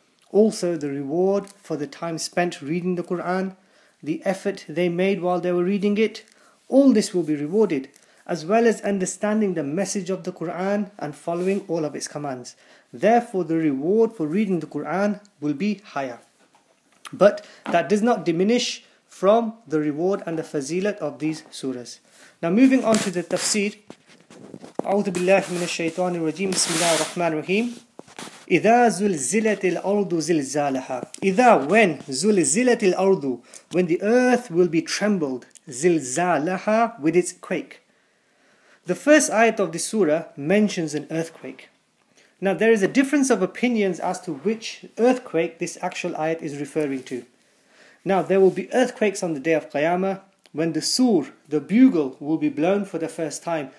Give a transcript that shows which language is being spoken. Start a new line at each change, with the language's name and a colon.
English: Also, the reward for the time spent reading the Quran, the effort they made while they were reading it, all this will be rewarded, as well as understanding the message of the Quran and following all of its commands. Therefore, the reward for reading the Quran will be higher. But that does not diminish from the reward and the fazilat of these surahs. Now moving on to the tafsir.
Arabic: أعوذ بالله من الشيطان الرجيم بسم الله الرحمن الرحيم إذا زلزلت الأرض زلزالها إذا
English: when
Arabic: زلزلت الأرض
English: when the earth will be trembled
Arabic: زلزالها
English: with its quake. The first ayat of the surah mentions an earthquake. Now there is a difference of opinions as to which earthquake this actual ayat is referring to. Now there will be earthquakes on the day of Qiyamah, when the sur, the bugle, will be blown for the first time.